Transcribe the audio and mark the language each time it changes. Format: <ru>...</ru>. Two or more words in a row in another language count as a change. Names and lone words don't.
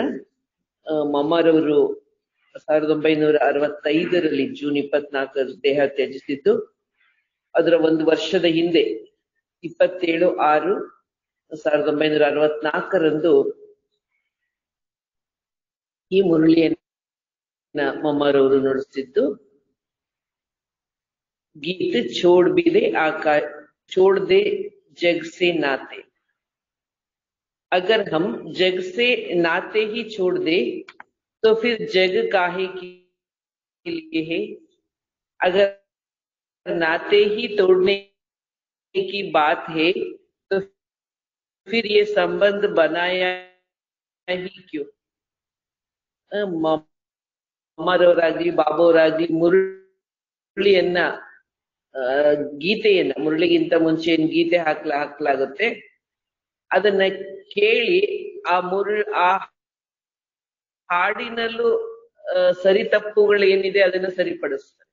<kn>ಮಮ್ಮಾರವರು 1965 ಜೂನ್ 24 ದೇಹ ತ್ಯಜಿಸಿದ್ದು. ಅದರ ಒಂದು ವರ್ಷದ ಹಿಂದೆ 27/6/1964 ಈ ಮುರಳಿಯನ್ನ ಮಮ್ಮಾರವರು ನುಡಿಸಿದ್ದು.</kn> <hi>गीत छोड़ भी दे आकाश, छोड़ दे जग से नाते. अगर हम जग से नाते ही छोड़ दे तो फिर जग काहे के लिए है. अगर नाते ही तोड़ने की बात है तो फिर ये संबंध बनाया ही क्यों.</hi> <kn>ಮಮ್ಮರವರಾಗ್ಲಿ ಬಾಬಾವರಾಗ್ಲಿ ಮುರಳಿಯನ್ನ ಗೀತೆಯನ್ನ, ಮುರಳಿಗಿಂತ ಮುಂಚೆ ಏನ್ ಗೀತೆ ಹಾಕ್ಲಾಗುತ್ತೆ ಅದನ್ನ ಕೇಳಿ ಆ ಹಾಡಿನಲ್ಲೂ ಸರಿ ತಪ್ಪುಗಳು ಏನಿದೆ ಅದನ್ನ ಸರಿಪಡಿಸ್ತಾರೆ.</kn>